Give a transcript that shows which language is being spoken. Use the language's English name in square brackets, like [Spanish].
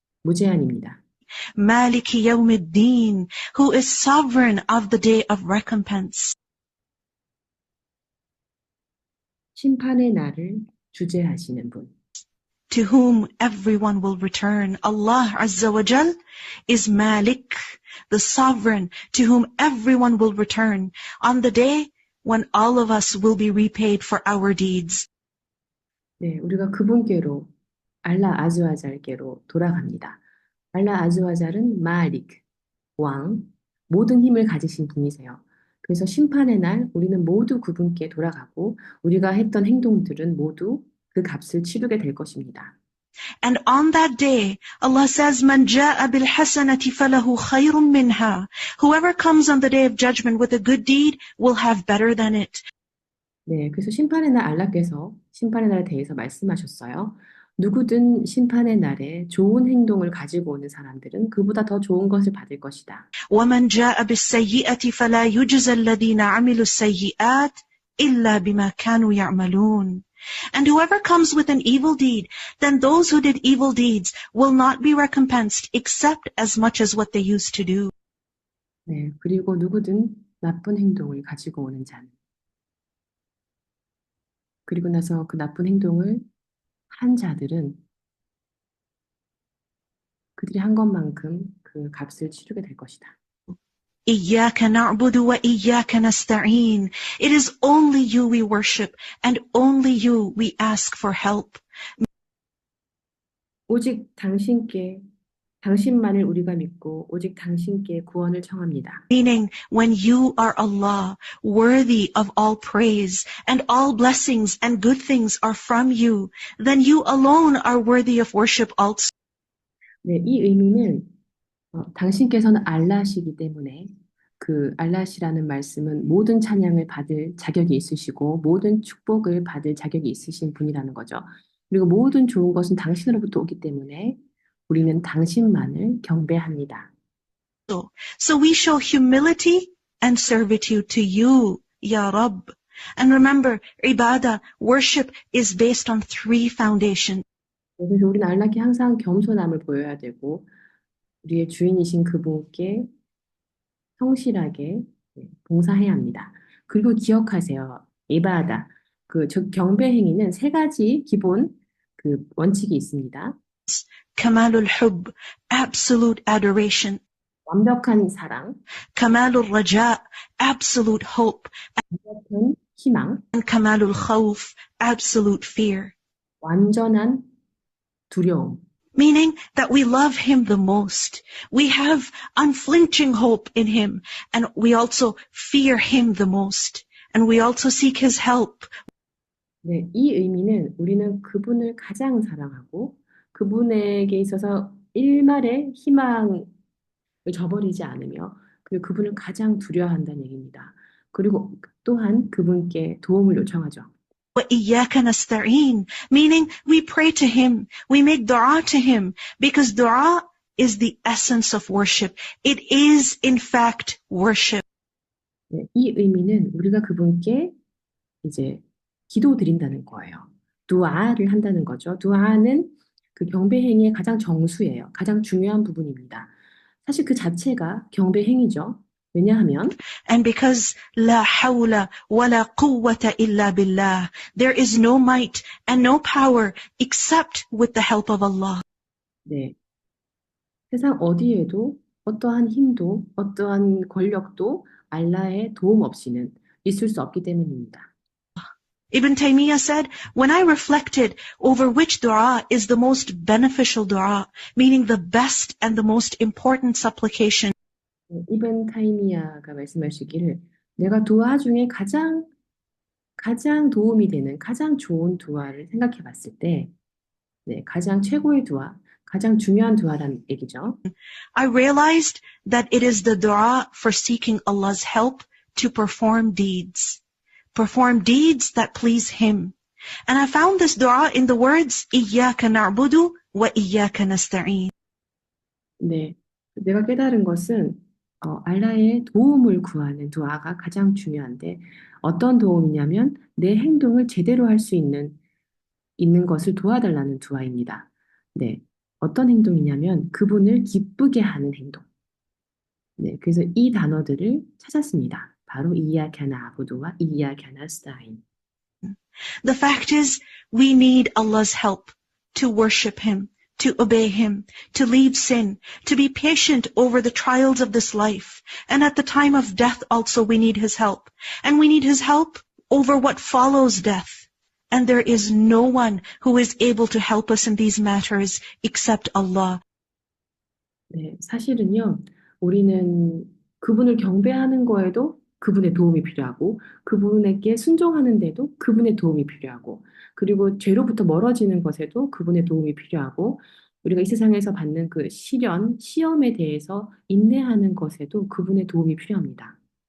[Korean] 무제한입니다. [Arabic] Maliki Yawmiddin, [English] who is sovereign of the day of recompense. [Korean] 심판의 날을 주재하시는 분. [English] To whom everyone will return. Allah Azza wa Jal is Malik, the sovereign, to whom everyone will return on the day when all of us will be repaid for our deeds. [Korean] 네, 우리가 그분께로 알라 아즈와잘께로 돌아갑니다. 알라 아즈와잘은 마릭, 왕, 모든 힘을 가지신 분이세요. 그래서 심판의 날 우리는 모두 그분께 돌아가고 우리가 했던 행동들은 모두 그 값을 치르게 될 것입니다. [English] And on that day, Allah says, [Arabic] "Man jaa bil hasanati falahu khayrun minha." [English] Whoever comes on the day of judgment with a good deed will have better than it. [Korean] 네, 그래서 심판의 날 알라께서 심판의 날에 대해서 말씀하셨어요. 누구든 심판의 날에 좋은 행동을 가지고 오는 사람들은 그보다 더 좋은 것을 받을 것이다. [Arabic] وَمَنْ جَاءَ بِالسَّيِّئَةِ فَلَا يُجْزَى الَّذِينَ عَمِلُوا السَّيِّئَاتِ إِلَّا بِمَا كَانُوا يَعْمَلُونَ. [English] And whoever comes with an evil deed, then those who did evil deeds will not be recompensed except as much as what they used to do. [Korean] 네, 그리고 누구든 나쁜 행동을 가지고 오는 자는 그리고 나서 그 나쁜 행동을 한 자들은 그들이 한 것만큼 그 값을 치르게 될 것이다. [Arabic] إياك نعبد وإياك نستعين. [English] It is only you we worship and only you we ask for help. [Korean] 오직 당신만을 우리가 믿고 오직 당신께 구원을 청합니다. [English] Meaning, when you are Allah, worthy of all praise, and all blessings and good things are from you, then you alone are worthy of worship also. [Korean] 네, 이 의미는 당신께서는 알라시기 때문에 그 알라시라는 말씀은 모든 찬양을 받을 자격이 있으시고 모든 축복을 받을 자격이 있으신 분이라는 거죠. 그리고 모든 좋은 것은 당신으로부터 오기 때문에 우리는 당신만을 경배합니다. [English] So we show humility and servitude to you, Ya Rabb. And remember, ibadah, worship, is based on 3 foundations. [Korean] 그래서 우리는 알라께 항상 겸손함을 보여야 되고 우리의 주인이신 그분께 성실하게 봉사해야 합니다. 그리고 기억하세요. 이바다, 즉 경배 행위는 3가지 기본 그 원칙이 있습니다. [English] Kamalul Hubb, absolute adoration. [Korean] 완벽한 사랑, [English] Kamalul Raja, absolute hope. [Korean] 완벽한 희망, [English] And Kamalul Khawf, absolute fear. [Korean] 완전한 두려움. [English] Meaning that we love him the most. We have unflinching hope in him. And we also fear him the most. And we also seek his help. [Korean] 네, 이 의미는 우리는 그분을 가장 사랑하고 그분에게 있어서 일말의 희망을 저버리지 않으며 그리고 그분을 가장 두려워한다는 얘기입니다. 그리고 또한 그분께 도움을 요청하죠. [Arabic] وَإِيَّاكَ نَسْتَعِينَ, [English] meaning we pray to him, we make dua to him, because dua is the essence of worship. It is in fact worship. [Korean] 네, 이 의미는 우리가 그분께 이제 기도 드린다는 거예요. 두아를 한다는 거죠. 두아는 그 경배 행위의 가장 정수예요. 가장 중요한 부분입니다. 사실 그 자체가 경배 행위죠. 왜냐하면 [English] And because [Arabic] لا حول ولا قوة إلا بالله, [English] there is no might and no power except with the help of Allah. [Korean] 네, 세상 어디에도 어떠한 힘도 어떠한 권력도 알라의 도움 없이는 있을 수 없기 때문입니다. [English] Ibn Taymiyyah said, when I reflected over which dua is the most beneficial dua, meaning the best and the most important supplication, [Korean] 이븐 타이미야가 말씀하시기를 내가 두아 중에 가장 도움이 되는 가장 좋은 두아를 생각해 봤을 때 네, 가장 최고의 두아, 가장 중요한 두아라는 얘기죠. [English] I realized that it is the dua for seeking Allah's help to perform deeds that please Him. And I found this dua in the words, [Arabic] إِيَّاكَ نَعْبُدُ وَإِيَّاكَ نَسْتَعِينَ. [Korean] 네, 내가 깨달은 것은 알라의 도움을 구하는 두아가 가장 중요한데 어떤 도움이냐면 내 행동을 제대로 할 수 있는 것을 도와달라는 두아입니다. 네, 어떤 행동이냐면 그분을 기쁘게 하는 행동. 네, 그래서 이 단어들을 찾았습니다. 바로 [Arabic] 이야캬 나부두와 이야캬 나스타인. [English] The fact is, we need Allah's help to worship Him, to obey Him, to leave sin, to be patient over the trials of this life. And at the time of death also we need His help. And we need His help over what follows death. And there is no one who is able to help us in these matters except Allah. [Korean] 네, 사실은요, 우리는 그분을 경배하는 거에도 그분의 도움이 필요하고, 그분에게 순종하는데도 그분의 도움이 필요하고, 그리고 죄로부터 멀어지는 것에도 그분의 도움이 필요하고, 우리가 이 세상에서 받는 그 시험에 대해서 인내하는 것에도 그분의 도움이 필요합니다.